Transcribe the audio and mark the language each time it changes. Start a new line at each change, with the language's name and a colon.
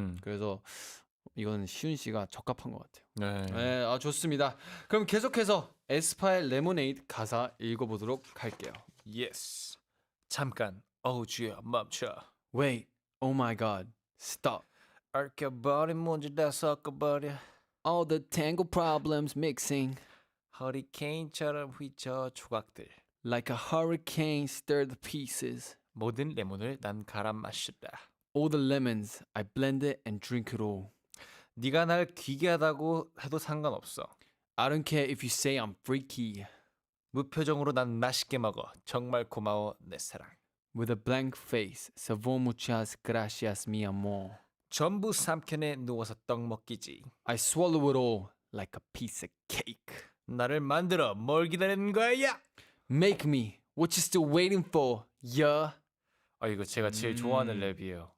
Korean: 그래서 이건 시윤 씨가 적합한 것 같아요. 네. 네, 좋습니다. 그럼 계속해서 에스파의 레모네이드 가사 읽어보도록 할게요.
English: Yes.
Korean: 잠깐. 주야 멈춰.
English: Wait, oh my god, stop.
Korean: 얽혀버린 문제 다 섞어버려.
English: All the tangle problems mixing
Korean: 허리케인처럼 휘저 조각들.
English: like a hurricane stir the pieces.
Korean: 모든 레몬을 난 갈아 마시다.
English: All the lemons I blend it and drink it all.
Korean: 네가 날 귀괴하다고 해도 상관없어.
English: I don't care if you say I'm freaky.
Korean: 무표정으로 난 맛있게 먹어. 정말 고마워 내 사랑.
English: With a blank face, savor
Spanish: muchas gracias mi amor.
Korean: 전부 삼켜내 누워서 떡 먹기지.
English: I swallow it all like a piece of cake.
Korean: 나를 만들어 뭘 기다리는 거야?
English: Make me what you still waiting for, yeah.
Korean: 아 이거 제가 제일 좋아하는 랩이에요.